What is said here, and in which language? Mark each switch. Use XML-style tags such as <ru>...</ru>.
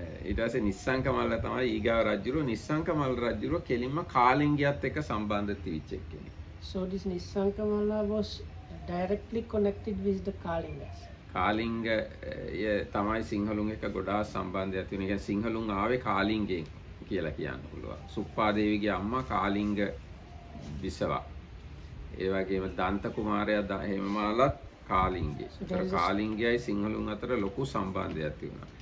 <si>ඊට පස්සේ නිස්සංකමල්ල තමයි ඊගාව රජුරුව. නිස්සංකමල්ල රජුරුව කෙලින්ම කාලිංගයත් එක්ක සම්බන්ධ තිබිච්ච කෙනෙක්.</si> <en>So this Nissankamala was directly connected with the Kalingas.</en> <si>Kalinga තමයි සිංහලුන් එක්ක ගොඩාක් සම්බන්ධයක් තියෙන. ඒ කියන්නේ සිංහලුන් ආවේ කාලිංගෙන් කියලා කියන්න පුළුවන්. සුප්පාදේවිගේ අම්මා කාලිංග විසවා. ඒ වගේම දන්ත කුමාරයා හේමමාලත් කාලිංගේ. ඒතර කාලිංගයයි සිංහලුන් අතර ලොකු සම්බන්ධයක් තිබුණා.</si>